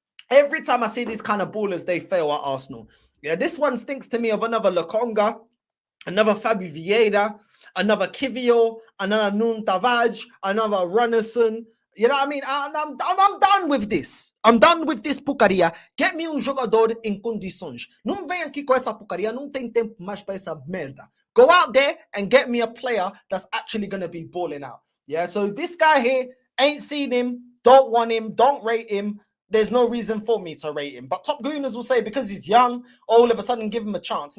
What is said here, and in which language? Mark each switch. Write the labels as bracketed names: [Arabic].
[English] Every time I see these kind of ballers, they fail at Arsenal. Yeah, this one stinks to me of another Lokonga, another Fabi Vieira, another Kivio, another Nun Tavaj, another Runnison. You know what I mean? I'm done with this. I'm done with this [Portuguese] porcaria. [English] Get me [Portuguese] jogador em condições. Não vem aqui com essa porcaria. Não tem tempo mais para essa merda. [English] Go out there and get me a player that's actually going to be balling out. Yeah, so this guy here, ain't seen him, don't want him, don't rate him. There's no reason for me to rate him. But top gooners will say because he's young, all of a sudden give him a chance.